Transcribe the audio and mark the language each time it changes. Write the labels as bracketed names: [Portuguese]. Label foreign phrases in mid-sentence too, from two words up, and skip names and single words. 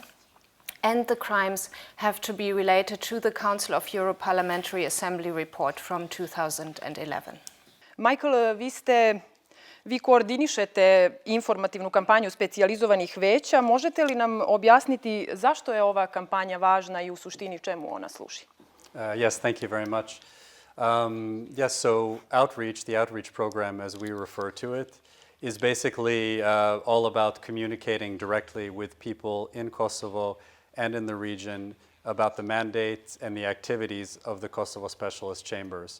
[English] And the crimes have to be related to the Council of Europe Parliamentary Assembly report from 2011. Michael, [Serbian] vi koordinišete informativnu kampanju specijalizovanih veća. Možete li nam objasniti zašto je ova kampanja važna i u suštini čemu ona služi? [English] Yes, thank you very much. So the outreach program as we refer to it, is basically all about communicating directly with people in Kosovo and in the region about the mandates and the activities of the Kosovo Specialist Chambers.